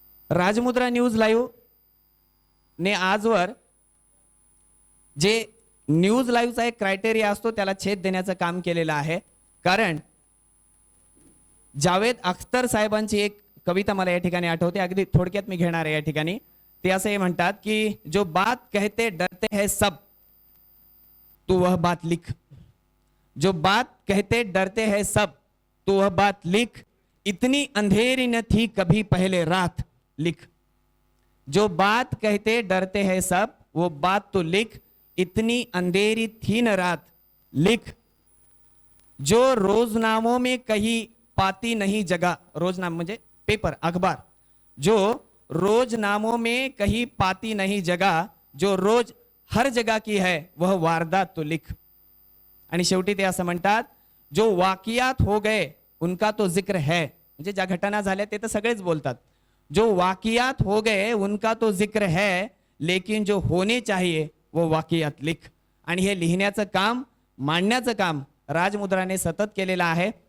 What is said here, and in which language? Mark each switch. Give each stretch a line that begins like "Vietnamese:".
Marathi: राजमुद्रा news live ने आजवर जे न्यूज लाईव्हचा एक क्रायटेरिया असतो त्याला छेद देण्याचं काम केलेलं आहे. कारण जावेद अख्तर साहेबांची एक कविता मला या ठिकाणी आठवते, अगदी थोडक्यात मी घेणार आहे या ठिकाणी. ते असे म्हणतात की
Hindi: जो बात कहते डरते हैं सब तू वह बात लिख, जो बात कहते डरते हैं सब तू वह बात लिख, इतनी अंधेरी न थी कभी पहले रात लिख, जो बात कहते डरते हैं सब वो बात तो लिख, इतनी अंधेरी थी न रात लिख, जो रोजनामों में कहीं पाती नहीं जगह,
Marathi: रोजनामा म्हणजे पेपर
Hindi: अखबार, जो रोजनामों में कहीं पाती नहीं जगह, जो रोज हर जगह की है वह वारदात तो लिख.
Marathi: आणि शेवटी ते असं म्हणतात,
Hindi: जो वाकियात हो गए उनका तो जिक्र है,
Marathi: म्हणजे ज्या घटना झाल्या ते तर सगळेच बोलतात,
Hindi: जो वाकियात हो गए उनका तो जिक्र है, लेकिन जो होने चाहिए वो वाकियात लिख.
Marathi: आणि हे लिहिण्याचं काम, मांडण्याचं काम राजमुद्राने सतत केलेलं आहे.